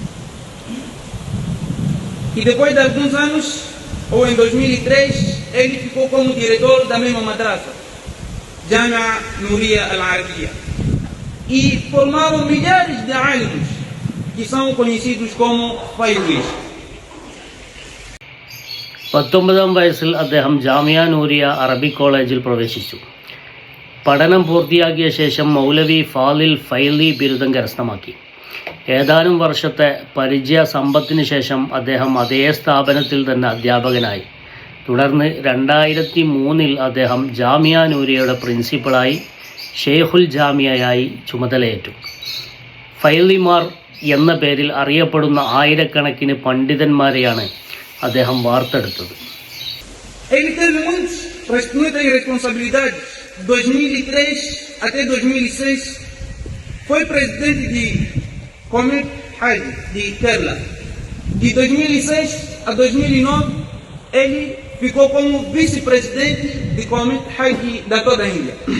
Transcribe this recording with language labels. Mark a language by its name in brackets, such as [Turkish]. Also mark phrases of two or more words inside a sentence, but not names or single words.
[Portuguese] E depois de alguns anos, ou em 2003, ele ficou como diretor da mesma madrasa, Jamia Nouria Al-Arabia. E formaram milhares de alunos que são conhecidos como Fayris. [Malayalam] 19-ാം വയസ്സിൽ അദ്ദേഹം ജാമിയ നൂരിയ അറബിക് കോളേജിൽ പ്രവേശിച്ചു. പഠനം പൂർത്തിയാക്കിയ ശേഷം മൗലവി ഫാദിൽ ഫൈലി ബിരുദം കരസ്ഥമാക്കി. ഏതാനും വർഷത്തെ പരിചയ സമ്പത്തിന് ശേഷം അദ്ദേഹം അതേ സ്ഥാപനത്തിൽ തന്നെ അധ്യാപകനായി. തുടർന്ന് 2003-ൽ അദ്ദേഹം ജാമിയ നൂരിയയുടെ പ്രിൻസിപ്പളായി ഷെയ്ഖുൽ ജാമിയയായി ചുമതലയേറ്റു. ഫൈലിമാർ എന്ന പേരിൽ അറിയപ്പെടുന്ന ആയിരക്കണക്കിന് പണ്ഡിതന്മാരെയാണ് അദ്ദേഹം വാർത്തെടുത്തത്. [Portuguese] Ele teve muitas responsabilidades. 2003 até 2006 foi presidente de Comet Hajj de Kerala. De 2006 a 2009 ele ficou como vice-presidente de Comet Hajj da toda a Índia.